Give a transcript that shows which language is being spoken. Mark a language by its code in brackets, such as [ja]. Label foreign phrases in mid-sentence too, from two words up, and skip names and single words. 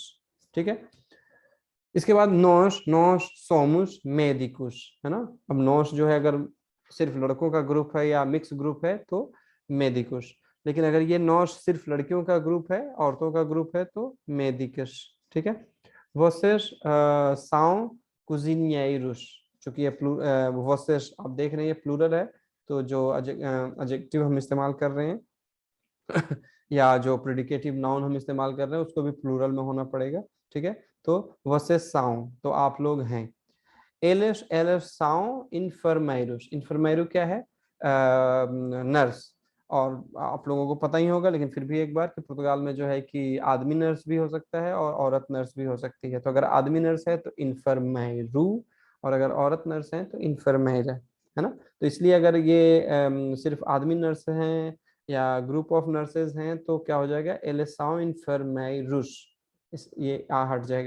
[hi] ठीक है, इसके बाद नोश, [pt] nós somos médicos, [hi] है ना। अब नोश जो है अगर सिर्फ लड़कों का ग्रुप है या मिक्स ग्रुप है तो मेडिकुस, लेकिन अगर ये नोश सिर्फ लड़कियों का ग्रुप है, औरतों का ग्रुप है, तो मेडिकस। ठीक है, [pt] vocês são cozinheiros, [hi] चूंकि ये vocês आप देख रहे हैं ये प्लूरल है, तो जो एडजेक्टिव हम इस्तेमाल कर रहे हैं या जो [en] predicative noun [hi] हम इस्तेमाल कर रहे हैं उसको भी प्लूरल में होना पड़ेगा। ठीक है, तो [pt] vocês são [hi] तो आप लोग हैं। [pt] eles são enfermeiros, enfermeiro [hi] क्या है, [pt] नर्स। [hi] और आप लोगों को पता ही होगा, लेकिन फिर भी एक बार कि पुर्तगाल में जो है कि आदमी नर्स भी हो सकता है और औरत नर्स भी हो सकती है। तो अगर आदमी नर्स है तो इन्फर्मेरू, और अगर औरत नर्स है तो इन्फर्मेर है ना। तो इसलिए अगर ये सिर्फ आदमी नर्स हैं या [en] group of nurses [hi] हैं तो क्या हो जाएगा, [pt] eles são enfermeiros, [hi] इस ये आ हट जाएगा।